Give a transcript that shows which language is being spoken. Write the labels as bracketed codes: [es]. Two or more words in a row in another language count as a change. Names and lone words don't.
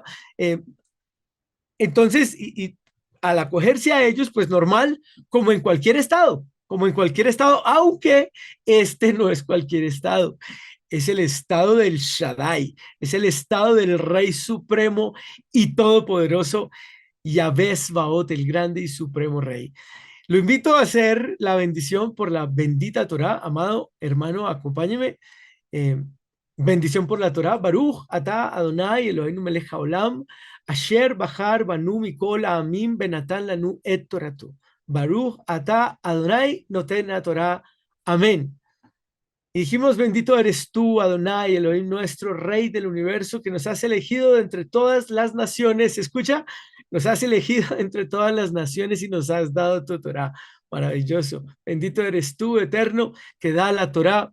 [es] Eh, entonces, al acogerse a ellos, pues normal, como en cualquier estado, aunque este no es cualquier estado, es el estado del Shaddai, es el estado del Rey Supremo y Todopoderoso, Yahvé Baot, el grande y supremo Rey. Lo invito a hacer la bendición por la bendita Torá, amado hermano, acompáñeme. Eh, bendición por la Torá, [he] ברוך אתה אדוני אלוהינו מלך העולם אשר בחר בנו מכל העמים ונתן לנו את תורתו. ברוך אתה אדוני נותן התורה. [es] Amén. Y dijimos, bendito eres tú, Adonai, Elohim nuestro, Rey del universo, que nos has elegido de entre todas las naciones. Escucha, nos has elegido entre todas las naciones y nos has dado tu Torá. Maravilloso. Bendito eres tú, eterno, que da la Torá.